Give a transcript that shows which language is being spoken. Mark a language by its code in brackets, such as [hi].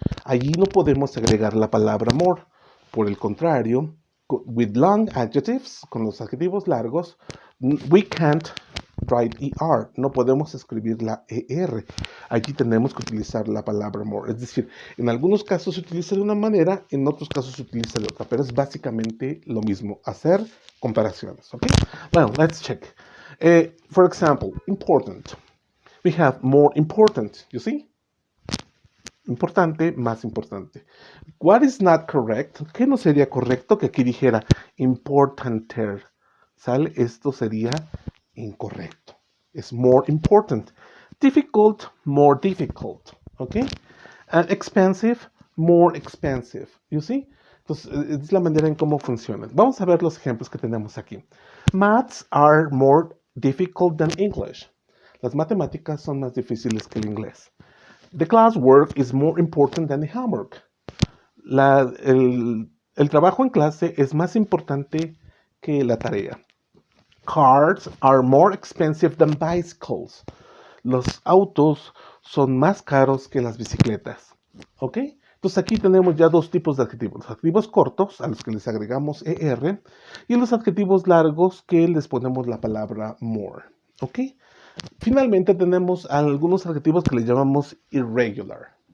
[es] Allí no podemos agregar la palabra more. Por el contrario, [en] with long adjectives, [es] con los adjetivos largos, [en] we can't write ER, [es] no podemos escribir la ER. Allí tenemos que utilizar la palabra more. Es decir, en algunos casos se utiliza de una manera, en otros casos se utiliza de otra, pero es básicamente lo mismo, hacer comparaciones. [en] ¿Ok? Well, let's check. For example, important. We have more important, you see? [es] Importante, más importante. [en] What is not correct? [es] ¿Qué no sería correcto? Que aquí dijera importanter. ¿Sale? Esto sería incorrecto. Es more important. [en] Difficult, more difficult. ¿Ok? And expensive, more expensive. You see? [es] Entonces, es la manera en cómo funcionan. Vamos a ver los ejemplos que tenemos aquí. [en] Maths are more difficult than English. [es] Las matemáticas son más difíciles que el inglés. [en] The classwork is more important than the homework. [es] El trabajo en clase es más importante que la tarea. [en] Cars are more expensive than bicycles. [es] Los autos son más caros que las bicicletas. ¿Ok? Entonces aquí tenemos ya dos tipos de adjetivos. Los adjetivos cortos, a los que les agregamos ER, y los adjetivos largos que les ponemos la palabra more. ¿Ok? Finalmente tenemos algunos adjetivos que le llamamos irregular.